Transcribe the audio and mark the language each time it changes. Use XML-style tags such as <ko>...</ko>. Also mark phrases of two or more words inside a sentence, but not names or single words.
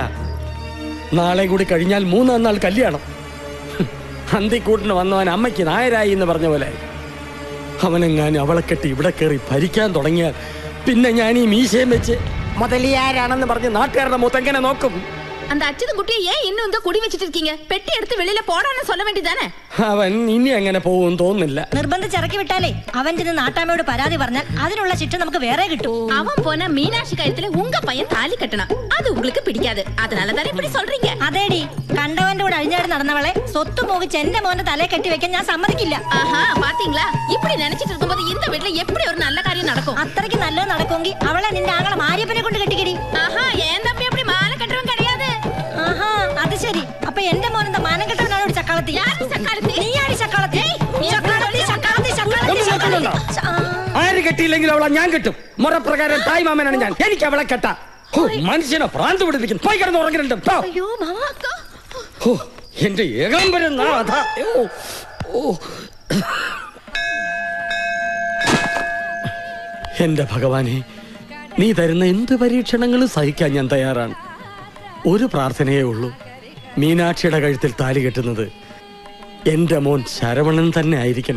<ml>നാളെ കൂടി കഴിഞ്ഞാൽ 3 നാൾ കല്യാണം. അന്തിക്കൂട്ടിന് വന്നവൻ അമ്മയ്ക്ക് നായരായി എന്ന് പറഞ്ഞ പോലെ അവനെങ്ങാനും അവളെ കെട്ടി ഇവിടെ കയറി ഭരിക്കാൻ തുടങ്ങിയാൽ പിന്നെ ഞാൻ ഈ മീശയും വെച്ച് മുതലിയാരാണെന്ന് പറഞ്ഞ് നാട്ടുകാരുടെ മുഖത്തെങ്ങനെ നോക്കും?</ml> <ta>அந்த அச்சுதன் குட்டியை ஏன் இன்னும் இங்க குடி வச்சிட்டு இருக்கீங்க? பெட்டி எடுத்து வெளியில போடான்னு சொல்ல வேண்டியதானே?</ta> <ml>അവൻ ഇനി അങ്ങനെ പോകും തോന്നുന്നില്ല. നിർബന്ധിച്ചിറക്കി വിട്ടാലേ അവൻ ചെന്ന് നാട്ടാമ്മയോട് പരാതി പറഞ്ഞാൽ അതിനുള്ള ശിക്ഷ നമുക്ക് വേറെ കിട്ടും.</ml> <ta>அவன் போன மீனாட்சி கழுத்துல உங்க பையன் தாலி கட்டணும். அது உங்களுக்கு பிடிக்காது. அதனால தானே இப்படி சொல்றீங்க.</ta> <ml>അതേടി കണ്ടവന്റെ കൂടെ അഴിഞ്ഞാടി നടന്നവളെ സ്വത്ത് മോഹിച്ച് എന്റെ മോന്റെ തലയെ കെട്ടി വെക്കാൻ ഞാൻ സമ്മതിക്കില്ല.</ml> <ta>ஆஹா பாத்தீங்களா? இப்படி நினைச்சிட்டு இருக்கும்போது இந்த வீட்ல எப்படி ஒரு நல்ல காரியம் நடக்கும்?</ta> <ml>അത്രയ്ക്ക് നല്ലത് നടക്കുമെങ്കിൽ അവളെ നിന്റെ ആങ്ങളെ മാരിയപ്പനെ കൊണ്ട് കെട്ടിക്കടി.</ml> <ta>ஆஹா ஏன் தம்பி அப்படி மாலை கட்டுறவன் கிடையாது.</ta> <ml>ആഹാ അത് ശരി. അപ്പൊ എന്റെ മോൻ എന്താ മാനം കെട്ടവനാണ് ഒരു ചക്കാളത്തി?</ml> <ta>யாரு சக்காலத்தி?</ta> <ml>നീയാടി ചക്കാളത്തി. ചക്കാളത്തി ചക്കാളത്തി ഒന്ന് കേൾക്കുന്നുണ്ടോ? ആര് കെട്ടിയില്ലെങ്കിൽ അവളെ ഞാൻ കെട്ടും. മുറപ്രകാരം തായ് മാമനാണ് ഞാൻ. എനിക്ക് അവളെ കെട്ടാ. മനുഷ്യനെ ഭ്രാന്ത് പിടിപ്പിക്കും. പോയി കിടന്ന് ഉറങ്ങരുണ്ട്.</ml> <ta>ஐயோ மாமாக்கா.</ta> <ml>എന്റെ ഏകാംബരം നാഥ. എന്റെ ഭഗവാനെ, നീ തരുന്ന എന്ത് പരീക്ഷണങ്ങളും സഹിക്കാൻ ഞാൻ തയ്യാറാണ്. ഒരു പ്രാർത്ഥനയേ ഉള്ളൂ. മീനാക്ഷിയുടെ കഴുത്തിൽ താലി കെട്ടുന്നത് എന്റെ മോൻ ശരവണൻ തന്നെ ആയിരിക്കണേ.</ml>